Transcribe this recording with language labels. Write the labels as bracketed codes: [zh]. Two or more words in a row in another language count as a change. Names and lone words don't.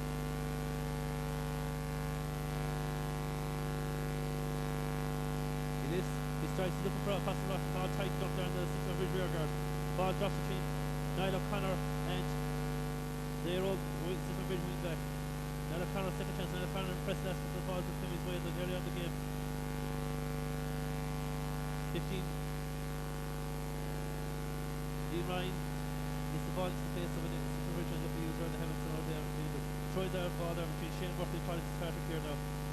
[en] He strikes looking for a pass across the ball, tight up there in the Sixmilebridge rear guard. Ball drops between Niall O'Connor and the Éire Óg Sixmilebridge wing back. Niall O'Connor second chance. Niall O'Connor impressed last couple of balls that came his way early on the game. 15. Dean Ryan gets the ball into the face of an Sixmilebridge and look he was around the Hamilton all day. Troy there, ball there between Shane Murphy and Paul Fitzpatrick here now.